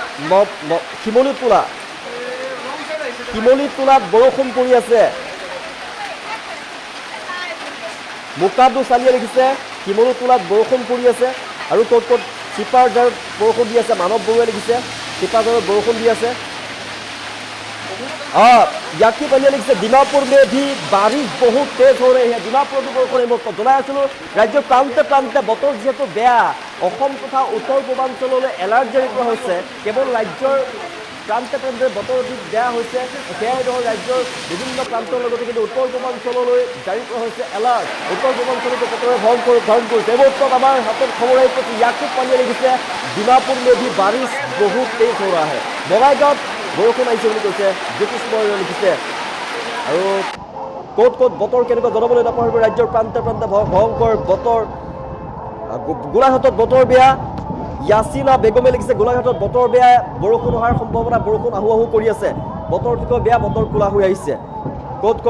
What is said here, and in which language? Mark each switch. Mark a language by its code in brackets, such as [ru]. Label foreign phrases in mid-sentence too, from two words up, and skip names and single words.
[as] শিমলুত তোলাত বৰষুণ পৰি আছে মোকাদু চালিয়ে লিখিছে শিমলুত তোলাত বৰষুণ পৰি আছে আৰু ক'ত ক'ত চিপাঝাৰত বৰষুণ দি আছে মানৱ বৰুৱাই লিখিছে চিপাঝাৰত বৰষুণ দি আছে याकी पालिया लिखिছে ডিমাপুর [hi] में भी बारिश बहुत तेज हो रही है [as] ডিমাপুর বৰষুণ মই জনাই আছিলোঁ ৰাজ্যৰ প্ৰান্তে প্ৰান্তে বতৰ যেহেতু বেয়া অসম তথা উত্তৰ পূৰ্বাঞ্চললৈ এলাৰ্ট জাৰি কৰা হৈছে কেৱল ৰাজ্যৰ প্ৰান্তে প্ৰান্তে বতৰ অধিক বেয়া হৈছে সেয়াই নহয় ৰাজ্যৰ বিভিন্ন প্ৰান্তৰ লগতে কিন্তু উত্তৰ পূৰ্বাঞ্চললৈ জাৰি কৰা হৈছে এলাৰ্ট উত্তৰ পূৰ্বাঞ্চলতো বতৰে ভয়ংকৰ ধাৰণ কৰিছে এই মুহূৰ্তত আমাৰ হাতত খবৰ আহি পৰিছে ইয়াকুব পালিয়া লিখিছে ডিমাপুৰ [hi] में भी बारिश बहुत तेज हो रहा है [as] বঙাইগাঁৱত বৰষুণ আহিছে বুলি কৈছে জ্যোতিষ মহৰীয়ে লিখিছে আৰু ক'ত ক'ত বতৰ কেনেকুৱা জনাবলৈ নাপাহৰিব ৰাজ্যৰ প্ৰান্তে প্ৰান্তে ভয়ংকৰ বতৰ গোলাঘাটত বতৰ বেয়া ইয়াছিনা বেগমে লিখিছে গোলাঘাটত বতৰ বেয়া বৰষুণ অহাৰ সম্ভাৱনা বৰষুণ আহু আহু কৰি আছে বতৰ অতিকৈ বেয়া বতৰ কোলা হৈ আহিছে ক'ত ক'ত